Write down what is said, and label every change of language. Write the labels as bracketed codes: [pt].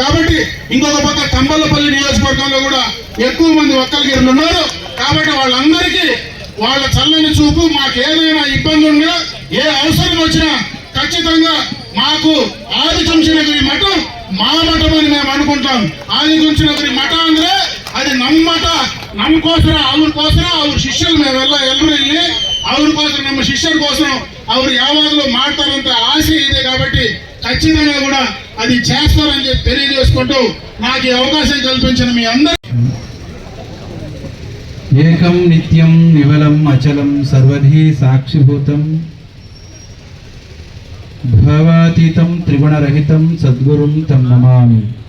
[te] కాబట్టి ఇంకొక పక్క తంబలపల్లి నియోజకవర్గంలో కూడా ఎక్కువ మంది ఒక్కలగిరిలు ఉన్నారు. కాబట్టి వాళ్ళందరికీ వాళ్ళ చల్లని చూపు మాకేదైనా ఇబ్బంది ఉన్నా ఏ అవసరం వచ్చినా ఖచ్చితంగా మాకు ಆದಿಚುಂಚನಗಿರಿ ಮಠ ಮಾ ಮಠ అని మేము అనుకుంటాం. [kn] ಆದಿಚುಂಚನಗಿರಿ ಮಠ ಅಂದ್ರೆ [te] అది [kn] ನಮ್ಮ ಮಠ, ನಮಗೋಸ್ಕರ ಅವ್ರ ಶಿಷ್ಯರು ನಾವೆಲ್ಲ ಎಲ್ಲರೂ ಇಲ್ಲಿ ಅವ್ರಿಗೋಸ್ಕರ ನಮ್ಮ ಶಿಷ್ಯರ [te] కోసం [kn] ಅವ್ರು ಯಾವಾಗಲೂ ಮಾಡ್ತಾರಂತ ಆಸೆ ಇದೆ. [te] కాబట్టి ఖచ్చితంగా కూడా అది చేస్తారని చెప్పి తెలియజేసుకుంటూ నాకు ఈ అవకాశం కల్పించిన మీ అందరూ [sa] ఏకం నిత్యం నివలం అచలం సర్వధి సాక్షిభూతం భవాతీతం త్రిగుణరహితం సద్గురుం తం నమామి.